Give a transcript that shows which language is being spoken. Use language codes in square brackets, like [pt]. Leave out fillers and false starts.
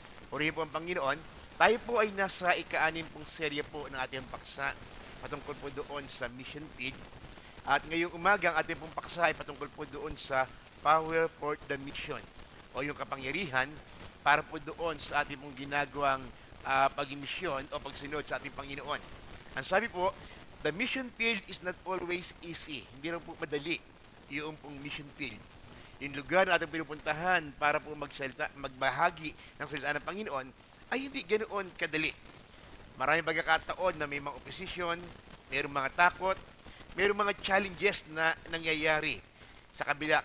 [tl] Purihin po ang Panginoon. Tayo po ay nasa ika-anim pong serye po ng ating paksa patungkol po doon sa mission field. At ngayong umaga, ang ating pong paksa ay patungkol po doon sa [en] power for the mission [tl] o yung kapangyarihan para po doon sa ating pong ginagawang pag-mission o pagsunod sa ating Panginoon. Ang sabi po, [en] the mission field is not always easy. [tl] Hindi rin po madali yung pong mission field. Yung lugar na ating pinupuntahan para po magbahagi ng salita ng Panginoon ay hindi ganoon kadali. Maraming pagkakataon na may mga opposition, mayroong mga takot, mayroong mga challenges na nangyayari sa kabila.